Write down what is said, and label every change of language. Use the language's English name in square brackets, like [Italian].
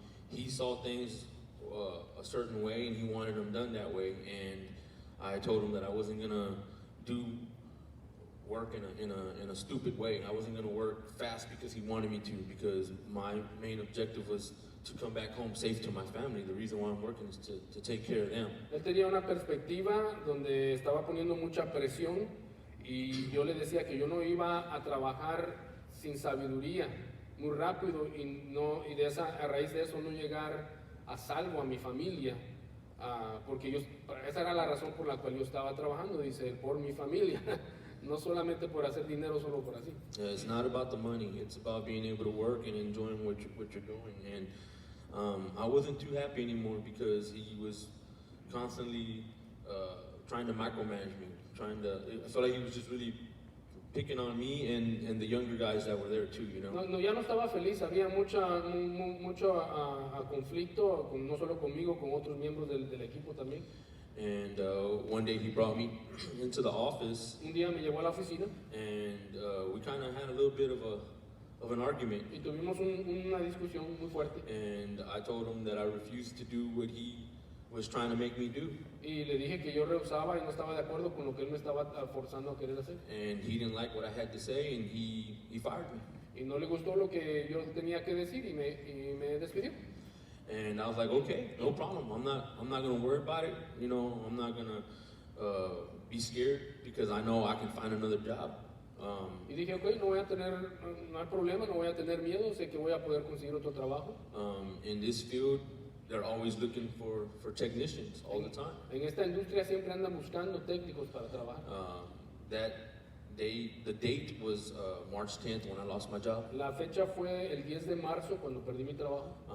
[English] He saw things a certain way, and he wanted them done that way. And I told him that I wasn't gonna do work in a stupid way. I wasn't gonna work fast because he wanted me to. Because my main objective was to come back home safe to my family. The reason why I'm working is to take care of them. [Spanish] Él tenía una perspectiva donde estaba poniendo mucha presión y yo le decía que yo no iba a trabajar sin sabiduría, muy rápido y a raíz de eso no llegar a salvo a mi familia, porque esa era la razón por la cual yo estaba trabajando, dice, por mi familia, no solamente por hacer dinero solo por así. [English] It's not about the money. It's about being able to work and enjoying what you're doing. And I wasn't too happy anymore because he was constantly trying to micromanage me. I felt like he was just really picking on me and the younger guys that were there too, you know. [Spanish] Ya no estaba feliz, había mucho conflicto, no solo conmigo, con otros miembros del equipo también. [English] And one day he brought me into the office, [Spanish] Un día me llevó a la oficina [English] and we kind of had a little bit of an argument. [Spanish] y tuvimos una discusión muy fuerte. [English] And I told him that I refused to do what he was trying to make me do. [Spanish] Y le dije que yo rehusaba y no estaba de acuerdo con lo que él me estaba forzando a querer hacer. [English] And he didn't like what I had to say, and he fired me. [Spanish] Y no le gustó lo que yo tenía que decir y me despidió. [English] And I was like, okay, no problem. I'm not gonna worry about it. You know, I'm not gonna be scared because I know I can find another job. [Spanish] Y dije, ok, no hay problema, no voy a tener miedo, sé que voy a poder conseguir otro trabajo. [English] In this field, they're always looking for technicians all the time. [Spanish] En esta industria siempre andan buscando técnicos para trabajar. [English] The date was March 10th when I lost my job. [Spanish] La fecha fue el 10 de marzo cuando perdí mi trabajo.